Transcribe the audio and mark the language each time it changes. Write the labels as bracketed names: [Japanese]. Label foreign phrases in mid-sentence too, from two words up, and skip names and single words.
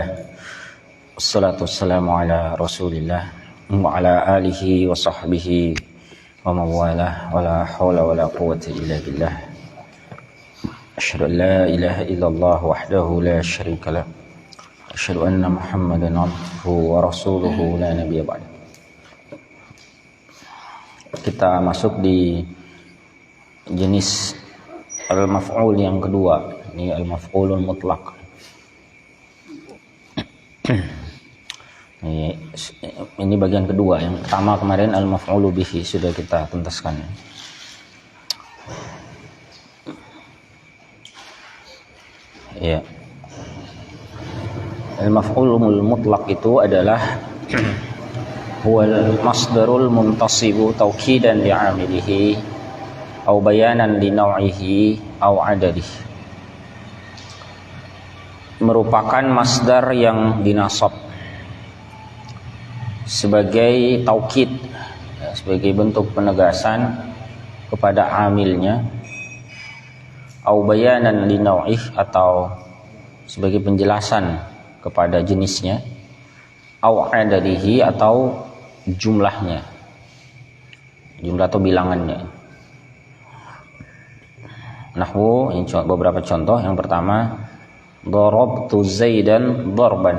[Arabic] والصلاة والسلام على رسول الله وعلى آله وصحبه ومن والاه ولا حول ولا قوة إلا بالله. أشهد أن لا إله إلا الله وحده لا شريك له. أشهد أن محمدا عبده ورسوله لا نبي بعده. [Indonesian] Kita masuk di jenis al-maf'ul yang kedua. Ini [Arabic] المفعول المطلق. [Indonesian] Ini bagian kedua. Yang pertama kemarin [Arabic] المفعول به [Indonesian] sudah kita tuntaskan. Ya. [Arabic] المفعول المطلق [Indonesian] itu adalah [Arabic] هو المصدر المنتصب توكيدا لعامله أو بيانا لنوعه أو عدده. [Indonesian] Merupakan masdar yang dinasab sebagai taukid, sebagai bentuk penegasan kepada amilnya, [Arabic] أو بيانا لنوعه, [Indonesian] atau sebagai penjelasan kepada jenisnya, [Arabic] أو عدده, [Indonesian] atau jumlahnya, jumlah atau bilangannya. Nahwu, ini beberapa contoh. Yang pertama, [Arabic] ضربت زيدا ضربا.